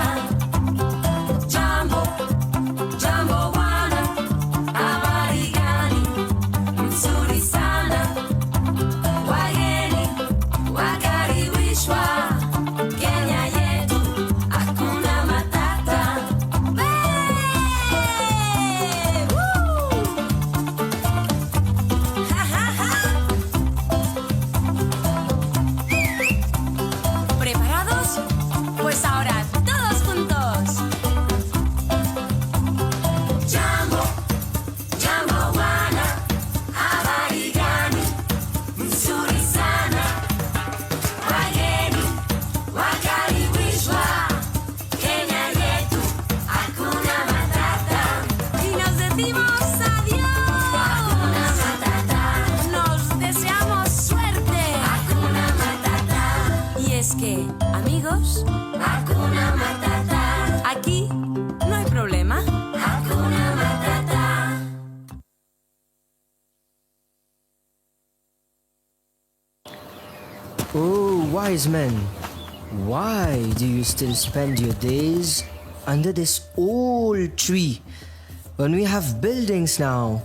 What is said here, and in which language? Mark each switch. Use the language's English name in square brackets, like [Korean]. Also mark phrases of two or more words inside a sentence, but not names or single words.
[Swahili] Jambo, jambo wana, habari gani? Mzuri sana. Wageni wakaribishwa Kenya yetu, hakuna matata. [Spanish] ¿Preparados? Pues ahora todos juntos. [Swahili] Jambo, jambo wana, habari gani? Mzuri sana. Wageni wakaribishwa Kenya yetu, hakuna matata. [Spanish] Y nos decimos adiós. [Swahili] Hakuna matata. [Spanish] Nos deseamos suerte. [Swahili] Hakuna matata. [Spanish] Y es que, amigos, [Swahili] hakuna matata. [Spanish] Aquí no hay problema. [Swahili] Hakuna matata. [English] Oh, wise men, why do you still spend your days under this old tree when we have buildings now?